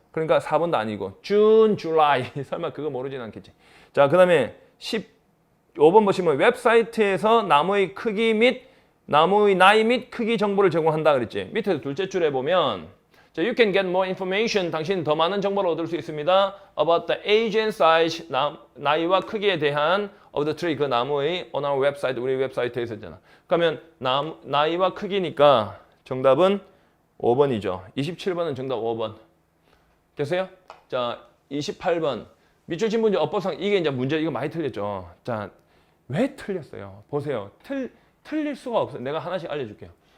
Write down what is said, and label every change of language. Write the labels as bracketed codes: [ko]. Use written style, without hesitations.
[ko] 그러니까 4번도 아니고 June, July. 설마 그거 모르진 않겠지. 자, 그 다음에 15번 보시면 웹사이트에서 나무의 크기 및 나무의 나이 및 크기 정보를 제공한다 그랬지. 밑에 둘째 줄에 보면 자, [en] you can get more information. [ko] 당신은 더 많은 정보를 얻을 수 있습니다. [en] About the age and size. [ko] 나이와 크기에 대한 [en] of the tree. [ko] 그 나무의 [en] on our website. [ko] 우리 웹사이트에 있었잖아. 그러면 나이와 크기니까 정답은 5번이죠. 27번은 정답 5번. 됐어요? 자, 28번. 밑줄 친 문제 어법상 이게 이제 문제 이거 많이 틀렸죠. 자, 왜 틀렸어요? 보세요. 틀릴 수가 없어요. 내가 하나씩 알려줄게요.